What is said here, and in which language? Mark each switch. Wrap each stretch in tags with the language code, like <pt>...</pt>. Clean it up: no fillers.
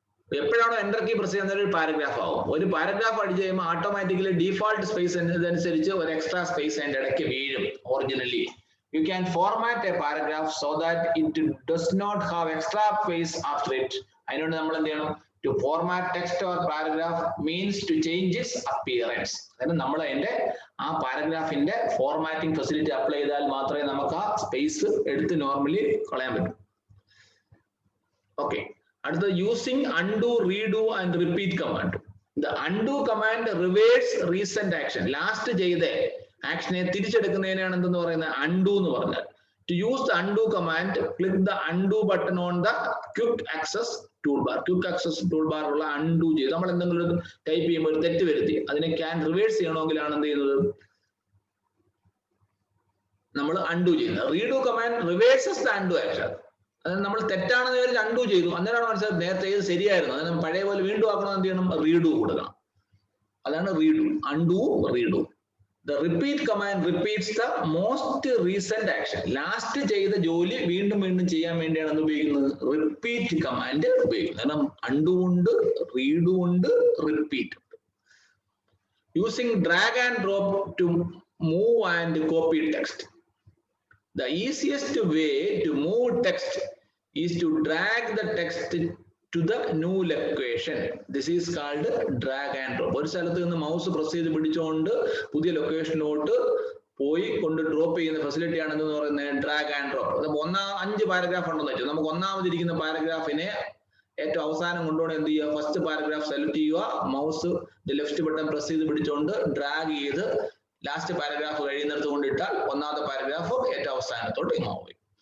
<ml>എപ്പോഴാണോ enter key press ചെയ്യുന്ന ഒരു പാരഗ്രാഫ് ആവും. ഒരു പാരഗ്രാഫ് അടിച്ച് കഴിയുമ്പോൾ ഓട്ടോമാറ്റിക്കലി ഡിഫോൾട്ട് സ്പേസ് അനുസരിച്ച് ഒരു എക്സ്ട്രാ സ്പേസ് അതിൻ്റെ ഇടയ്ക്ക് വീഴും.</ml> <en>Originally you can format a paragraph so that it does not have extra space after it.</en> <ml>അതിനോട് നമ്മൾ എന്ത് ചെയ്യണം,</ml> <en>to format text or paragraph means to change its appearance.</en> <ml>അതായത് നമ്മൾ അതിന്റെ ആ പാരഗ്രാഫിന്റെ ഫോർമാറ്റിംഗ് ഫെസിലിറ്റി അപ്ലൈ ചെയ്താൽ മാത്രമേ നമുക്ക് ആ സ്പേസ് എടുത്ത് നോർമലി കളയാൻ പറ്റൂ.</ml> <en>Okay. അടുത്ത using undo, redo and repeat command. The undo command reverse recent action.</en> <ml>Last ചെയ്ത ആക്ഷനെ തിരിച്ചെടുക്കുന്നതിനാണ് എന്തെന്ന് പറയുന്നത് undo എന്ന് പറഞ്ഞാൽ.</ml> <en>To use the undo command, click the undo button on the quick access toolbar.</en> <ml>Quick access toolbar ഉള്ള undo ചെയ്ത് നമ്മൾ എന്തെങ്കിലും type ചെയ്യുമ്പോൾ ഒരു തെറ്റ് വരുത്തി അതിനെ റിവേഴ്സ് ചെയ്യണമെങ്കിലാണ് എന്ത് ചെയ്യുന്നത് നമ്മൾ undo ചെയ്യുന്നത്.</ml> <en>Redo command reverses the undo action.</en> <ml>അതായത് നമ്മൾ തെറ്റാണെന്ന് വിചാരിച്ച് undo ചെയ്തു അന്നേരമാണ് മനസ്സിലായത് നേരത്തെ ഇത് ശരിയായിരുന്നു അതിന് പഴയ പോലെ വീണ്ടും ആക്കണം എന്ത് ചെയ്യണം റീഡു കൊടുക്കണം അതാണ് read undo redo.</ml> <en>The repeat command repeats the most recent action.</en> <ml>Last ചെയ്ത ജോലി വീണ്ടും വീണ്ടും ചെയ്യാൻ വേണ്ടിയാണ് എന്ത് ഉപയോഗിക്കുന്നത് റിപ്പീറ്റ് കമാൻഡ് ഉപയോഗിക്കുന്നത്. കാരണം undo ഉണ്ട് redo ഉണ്ട് repeat ഉണ്ട്.</ml> <en>Using drag and drop to move and copy text. The easiest way to move text is to drag the text to the new location. This is called drag and drop.</en> <ml>ഒരു സ്ഥലത്ത് നിന്ന് mouse press ചെയ്ത് പിടിച്ചുകൊണ്ട് പുതിയ ലൊക്കേഷനിലോട്ട് പോയി കൊണ്ട് drop ചെയ്യുന്ന facility ആണെന്ന് പറയുന്നത് ഡ്രാഗ് ആൻഡ് ഡ്രോപ്പ്. നമുക്ക് 5 പാരഗ്രാഫ് ഉണ്ടെന്ന് വെച്ചാൽ നമുക്ക് ഒന്നാമതിരിക്കുന്ന പാരഗ്രാഫിനെ ഏറ്റവും അവസാനം കൊണ്ടുപോകണം എന്ത് ചെയ്യുക ഫസ്റ്റ് പാരഗ്രാഫ് സെലക്ട് ചെയ്യുക മൗസ് ലെഫ്റ്റ് ബട്ടൺ പ്രസ് ചെയ്ത് പിടിച്ചുകൊണ്ട് ഡ്രാഗ് ചെയ്ത് ലാസ്റ്റ് പാരഗ്രാഫ് കഴിയുന്നിടത്ത് കൊണ്ടിട്ടാൽ ഒന്നാമത്തെ പാരഗ്രാഫ് ഏറ്റവും അവസാനത്തോട്ട് മൂവ് ചെയ്യും.</ml>